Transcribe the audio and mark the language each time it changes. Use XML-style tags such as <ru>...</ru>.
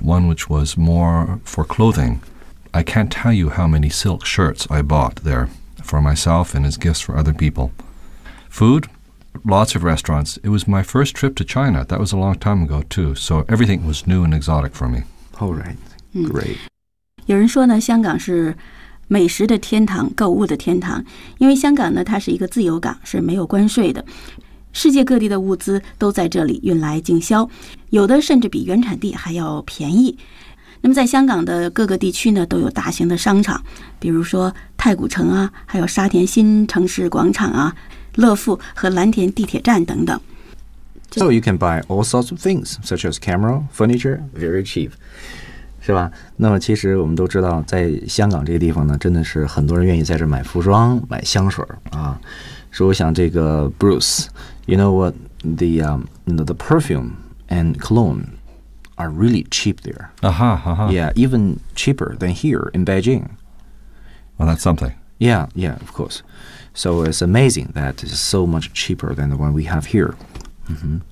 <en>One which was more for clothing. I can't tell you how many silk shirts I bought there for myself and as gifts for other people. Food, lots of restaurants. It was my first trip to China. That was a long time ago, too. So everything was new and exotic for me. All right. Great.</en> <zh>有人说呢，香港是美食的天堂，购物的天堂。因为香港呢，它是一个自由港，是没有关税的。世界各地的物资都在这里运来进销，有的甚至比原产地还要便宜。那么在香港的各个地区呢，都有大型的商场，比如说太古城啊，还有沙田新城市广场啊，乐富和蓝田地铁站等等。</zh> <en>So you can buy all sorts of things, such as camera, furniture, very cheap.</en> <zh>是吧？那么其实我们都知道，在香港这个地方呢，真的是很多人愿意在这买服装、买香水啊。所以我想，这个</zh> <en>Bruce, you know what the the perfume and cologne are really cheap there. Aha, aha. Yeah, even cheaper than here in Beijing. Well, that's something. Yeah, yeah, of course. So it's amazing that it's so much cheaper than the one we have here.、Mm-hmm.</en>